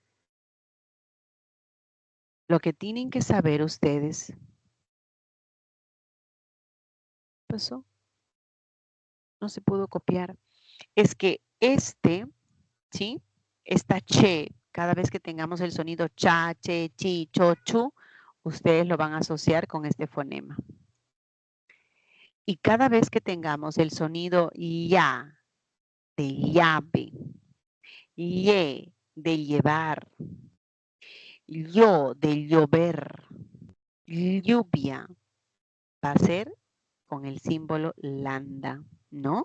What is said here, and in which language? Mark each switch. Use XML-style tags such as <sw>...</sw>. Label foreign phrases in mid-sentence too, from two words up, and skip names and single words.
<es>Lo que tienen que saber ustedes. ¿Qué pasó? No se pudo copiar. Es que ¿sí? Esta che, cada vez que tengamos el sonido cha, che, chi, cho, chu, ustedes lo van a asociar con este fonema. Y cada vez que tengamos el sonido ya, de llave, ye, de llevar, yo, de llover, lluvia, va a ser con el símbolo lambda, ¿no?</es>